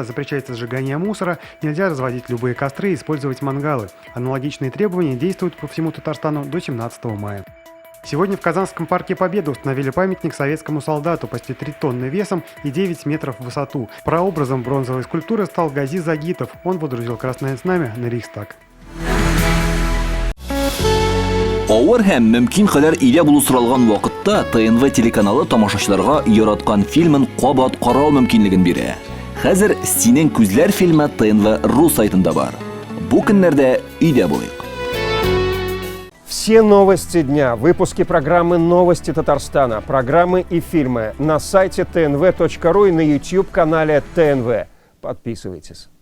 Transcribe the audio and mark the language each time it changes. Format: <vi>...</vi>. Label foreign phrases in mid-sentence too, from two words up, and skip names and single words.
<ru>Запрещается сжигание мусора, нельзя разводить любые костры и использовать мангалы. Аналогичные требования действуют по всему Татарстану до 17 мая. Сегодня в Казанском парке Победы установили памятник советскому солдату почти 3 тонны весом и 9 метров в высоту. Прообразом бронзовой скульптуры стал Гази Загитов. Он водрузил красное знамя на Рейхстаг.</ru> <tt>Авыр һәм мөмкин кадәр илә булу соралган вакытта ТНВ телеканалы тамашачыларга яраткан фильмын кабат карау мөмкинлеген бирә. Хәзер "Синең күзләр" фильмы ТНВ.ру сайтында бар. Бу көннәрдә өйдә булыйк.</tt> <ru>Все новости дня, выпуски программы «Новости Татарстана», программы и фильмы на сайте tnv.ru и на YouTube-канале ТНВ. Подписывайтесь.</ru>